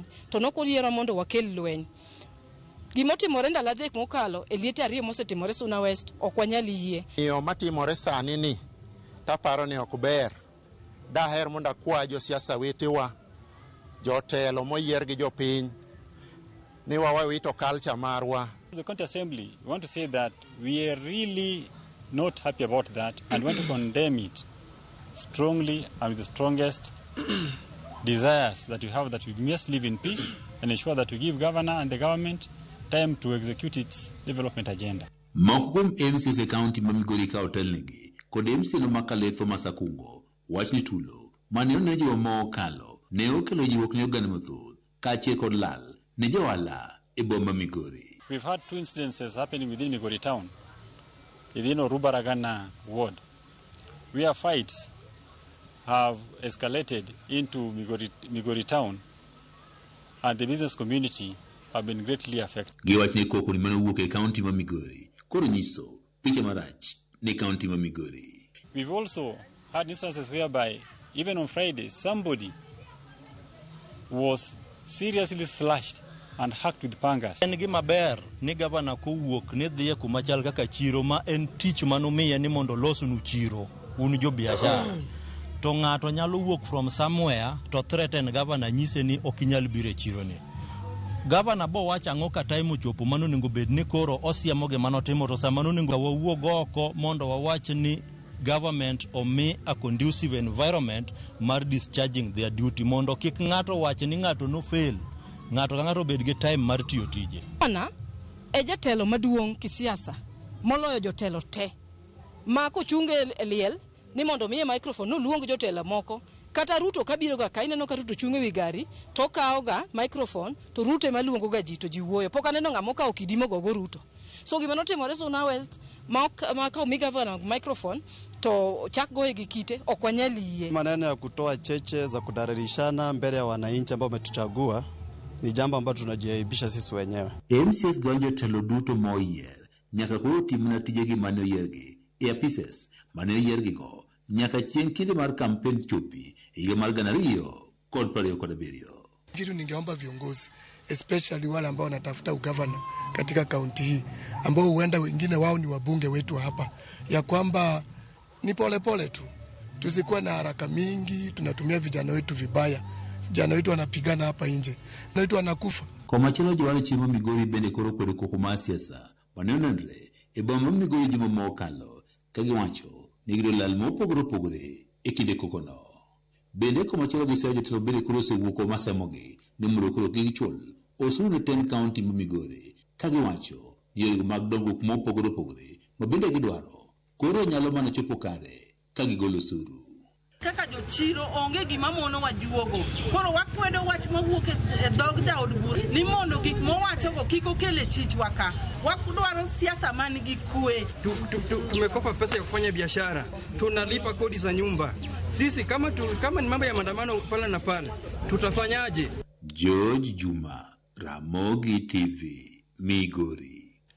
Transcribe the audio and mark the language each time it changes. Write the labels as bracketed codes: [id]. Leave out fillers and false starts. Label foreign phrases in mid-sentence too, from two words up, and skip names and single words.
[luo] To nokoliero mondo wakel lweny. Gimotimore ndalo adek mokalo e liete ariyo mosetimore Suna West ok wanyal yie. Yo matimore sani ni taparo ni ok ber. Daher mondo akwa jo siasa wetewa, jotelo moyier gi jopiny. [en] The county assembly, we want to say that we are really not happy about that and want to condemn it strongly and with the strongest desires that we have, that we must live in peace and ensure that we give governor and the government time to execute its development agenda. [luo] Mokum MCA county ma Migori ka hotel negi kod MCA no makaletho masakungo wachni tulo maneno ne jo mokalo ne okelo jiwok ne oganda mathoth ka achiel kod lal ne jowala e bomba Migori. [en] We've had two incidences happening within Migori town, within Orubaragana ward, where fights have escalated into Migori town, and the business community have been greatly affected. [luo] Giwachne koko ni mano wuok e county ma Migori koro nyiso picha marach ne county ma Migori. [en] We've also had instances whereby even on Friday somebody was seriously slashed and hacked with pangas. [luo] En gima ber ni gavana kowuok ne dhiye kuma chal kaka chiro ma en tich manomiye ni mondo losnu chiro un jo biashara. To ng'ato nyalo wuok [en] from somewhere to threaten [luo] gavana nyise ni ok inyal biro e chiro ni. Gavana bo wacha ang'o ka time ochopo mano nego bed ni koro osiemo ge mano timo to sama no nego wawuog oko mondo wawach ni government omi [en] a conducive environment [luo] mar [en] discharging their duty [luo] mondo kik ng'ato wach ni ng'ato no fail. Ng'ato ka ng'ato bed gi time mar tiyo tije. Ana e jatelo maduong' kisiasa moloyo jotelo te. Ma ko chunge liel ni mondo miye microphone no luong jotelo moko kata Ruto kabiro ga ka ineno ka Ruto chunge wi gari to kawo ga microphone to Ruto ema luongo ga ji to ji wuoyo. Pok aneno ng'amo ka okidimo go Ruto. So gima notimore Suna West ma ka mi governor microphone to chak goe gi kite ok wanyal yie. [sw] Maneno ya kutoa cheche za kudararishana mbele ya wananchi ambao wametuchagua ni jambo ambalo tunajiaibisha sisi wenyewe. [luo] MCAs gonjo telo duto moyier nyaka koro timna tijegi mane oyiergi e apises mane oyiergi go nyaka chieng' kinde mar campaign chopi higa mar 2027. [sw] Kitu ningeomba viongozi especially wale ambao wanatafuta ugavana katika kaunti hii ambao huenda wengine wao ni wabunge wetu hapa ya kwamba ni pole pole tu, tusikuwa na haraka mingi, tunatumia vijana wetu vibaya. Vijana wetu wanapigana hapa nje na wetu wanakufa. [luo] Kwa machelo jowale chimo Migori bende koro kwedo koko ma siasa wanenore e bomba Migori juma mokalo ka giwacho ni gido lal mopogore opogore e kinde koko no. Bende ko machelo giseyo jotelo bende koro osewuoko masemogi ni mondo koro gichul osuru ne 10 county ma Migori ka giwacho yore mag dongruok mopogore opogore ma bende gidwaro koro nyalo mana chopo kare ka gigolo osuru. Kaka jochiro onge gima mono wajuogo. Koro wakwedo wach mawuok e dhog jaod bura ni mondo gik mowacho go kiko kele chichwa ka. Wakudwaro siasa man gi kue. [sw] Tumekopa pesa ya kufanya biashara. Tunalipa kodi za nyumba. Sisi kama ni mambo ya maandamano pale na pale, tutafanyaje? George Juma, Ramogi TV, Migori.